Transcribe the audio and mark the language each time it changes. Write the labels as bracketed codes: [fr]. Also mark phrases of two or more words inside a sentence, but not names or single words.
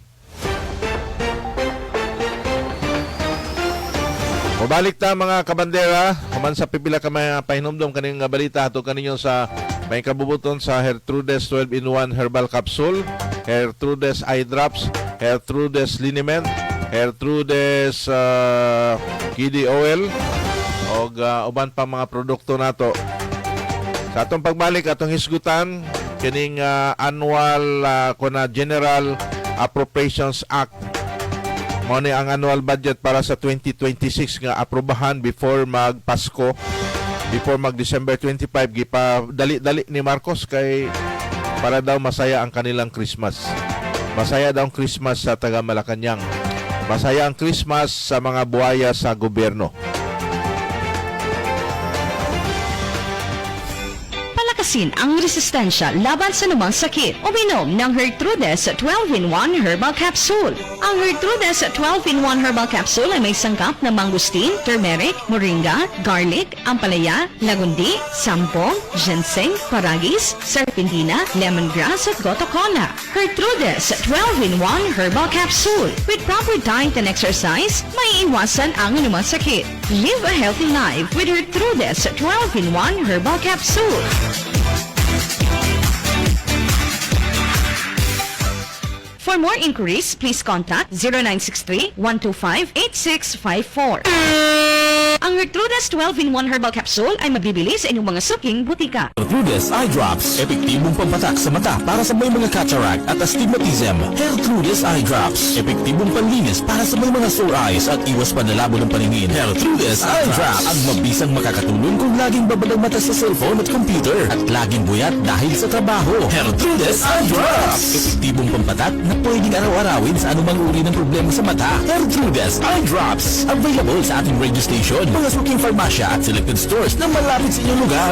[ceb] Mabalik ta mga kabandera, human sa pipila ka mga pahinumdom kaning balita ato kaninyo sa may kabubuton sa Gertrude's 12-in-1 Herbal Capsule, Gertrude's Eye Drops, Gertrude's Liniment, Gertrude's Kidney Oil o uban pa mga produkto nato. Sa atong pagbalik atong hisgutan kining annual General Appropriations Act. Mao ni ang annual budget para sa 2026 nga aprobahan before mag-Pasko, before mag-December 25 gipadali-dali ni Marcos kay para daw [tl] masaya ang kanilang [ceb] Christmas. [tl] Masaya daw ang Christmas sa taga Malacañang. Masaya ang Christmas sa mga buhaya sa gobyerno. Palakasin ang resistensya laban sa lumang sakit. Uminom ng Gertrude's 12-in-1 Herbal Capsule. Ang Gertrude's 12-in-1 Herbal Capsule ay may sangkap na mangustin, turmeric, moringa, garlic, ampalaya, lagundi, sampong, ginseng, paragis, serpentina, lemongrass at goto cola. Gertrude's 12-in-1 Herbal Capsule. [en] With proper diet and exercise, [tl] may iwasan ang anumang sakit. [en] Live a healthy life with Gertrude's 12-in-1 Herbal Capsule. For more inquiries, please contact 0963-125-8654. [tl] Ang Gertrude's 12-in-1 Herbal Capsule ay mabibili sa inyong mga suking butika. Gertrude's Eye Drops, epektibong pampatak sa mata para sa may mga cataract at astigmatism. Gertrude's Eye Drops, epektibong panlinis para sa may mga sore eyes at iwas panlalabo ng paningin. Gertrude's Eye Drops, ang mabisang makakatulong kung laging babalang mata sa cellphone at computer at laging buyat dahil sa trabaho. Gertrude's Eye Drops, epektibong pampatak na pwedeng araw-arawin sa anumang uri ng problema sa mata. Gertrude's Eye Drops, available sa ating radio station, mga suking farmasya at selected stores na malapit sa inyong lugar.